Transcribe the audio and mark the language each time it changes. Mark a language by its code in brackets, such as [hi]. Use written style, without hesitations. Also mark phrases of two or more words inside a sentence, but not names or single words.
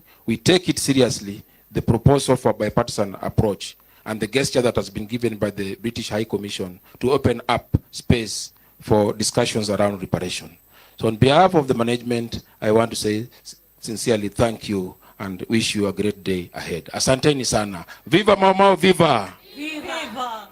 [en] We take it seriously, the proposal for bipartisan approach and the gesture that has been given by the British High Commission to open up space for discussions around reparation. So on behalf of the management, I want to say sincerely thank you and wish you a great day ahead. [sw] Asanteni sana. Viva Mau Mau, viva! Viva!